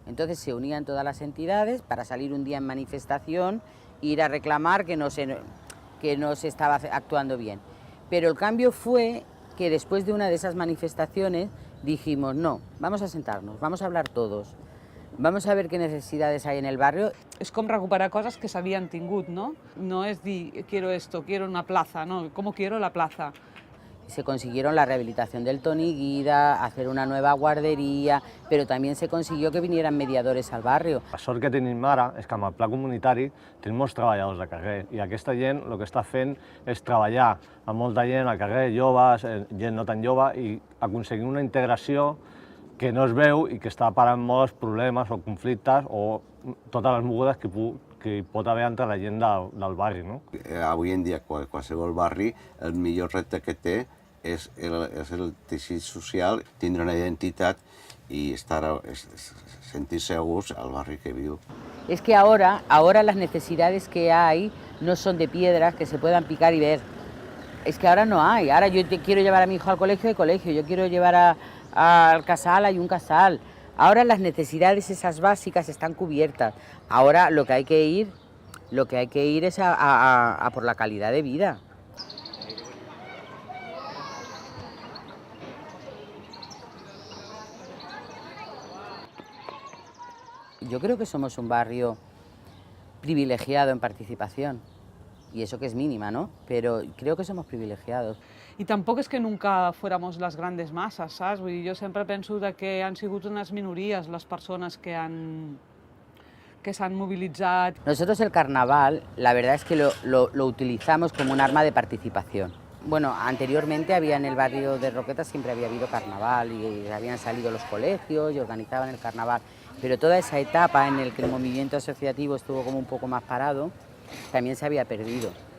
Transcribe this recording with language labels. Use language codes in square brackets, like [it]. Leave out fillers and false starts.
[es] Entonces se unían todas las entidades para salir un día en manifestación e ir a reclamar que no se estaba actuando bien. Pero el cambio fue que después de una de esas manifestaciones dijimos, no, vamos a sentarnos, vamos a hablar todos, vamos a ver qué necesidades hay en el barrio. [ca] És com recuperar coses que s'havien tingut, no? No és dir, [es] quiero esto, quiero una plaza, no, ¿cómo quiero la plaza? Se consiguieron la rehabilitación del Toni Guida, hacer una nueva guardería, pero también se consiguió que vinieran mediadores al barrio. [ca] La sort que tenim ara és que amb el pla comunitari tenim molts treballadors de carrer i aquesta gent el que està fent és treballar amb molta gent al carrer, joves, gent no tan jove, i aconseguir una integració que no es veu i que està parant molts problemes o conflictes o totes les mogudes que hi pot haver entre la gent del barri. No? Avui en dia, qualsevol barri, el millor repte que té és el teixit social, tindre una identitat [es] y sentirse a gusto al barrio que vivo. Es que ahora las necesidades que hay no son de piedras que se puedan picar y ver. Es que ahora no hay. Ahora yo quiero llevar a mi hijo al colegio, yo quiero llevar al casal, hay un casal. Ahora las necesidades esas básicas están cubiertas. Ahora lo que hay que ir es a por la calidad de vida. Yo creo que somos un barrio privilegiado en participación, y eso que es mínima, ¿no? Pero creo que somos privilegiados. [ca] I tampoc és que [es] nunca fuéramos [ca] les grandes masses, saps? Vull dir, jo sempre penso que han sigut unes minories les persones que s'han movilitzat. [es] Nosotros el carnaval, la verdad es que lo utilizamos como un arma de participación. Bueno, anteriormente en el barrio de Roquetas siempre había habido carnaval y habían salido los colegios y organizaban el carnaval, pero toda esa etapa en la que el movimiento asociativo estuvo como un poco más parado, también se había perdido.